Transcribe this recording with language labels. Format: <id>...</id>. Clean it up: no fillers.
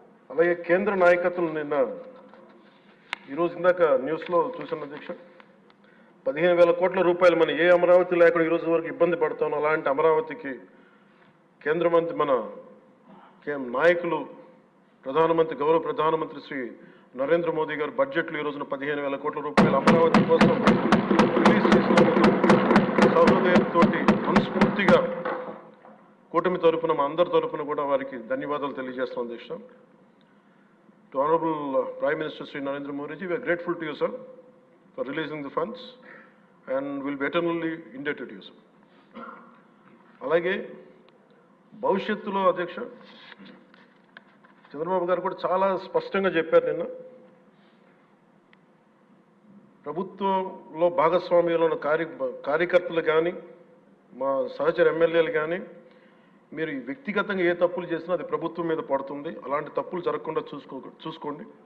<te>అలాగే కేంద్ర నాయకత్వం నిన్న ఈరోజు ఇందాక న్యూస్లో చూసిన అధ్యక్ష, 15,000 కోట్ల రూపాయలు మన ఏ అమరావతి లేకుండా ఈరోజు వరకు ఇబ్బంది పడతాం, అలాంటి అమరావతికి కేంద్ర మంత్రి మన నాయకులు ప్రధానమంత్రి గౌరవ ప్రధానమంత్రి శ్రీ నరేంద్ర మోదీ గారు బడ్జెట్లో ఈ రోజున 15,000 కోట్ల రూపాయలు అమరావతి కోసం రిలీజ్ చేసినందుకు సహృదయంతో మనస్ఫూర్తిగా కూటమి తరఫున మా అందరి తరఫున కూడా వారికి ధన్యవాదాలు తెలియజేస్తాం అధ్యక్ష.</te> <en>To Honorable Prime Minister Sri Narendra Modi ji, we are grateful to you, sir, for releasing the funds and will be eternally indebted to you, sir.</en> <te>అలాగే భవిష్యత్తులో అధ్యక్ష చంద్రబాబు గారు కూడా చాలా స్పష్టంగా చెప్పారు నిన్న, ప్రభుత్వంలో భాగస్వామ్యంలో ఉన్న కార్యకర్తలు కానీ మా సహచర ఎమ్మెల్యేలు కానీ మీరు వ్యక్తిగతంగా ఏ తప్పులు చేసినా అది ప్రభుత్వం మీద పడుతుంది, అలాంటి తప్పులు జరగకుండా చూసుకోండి.</te>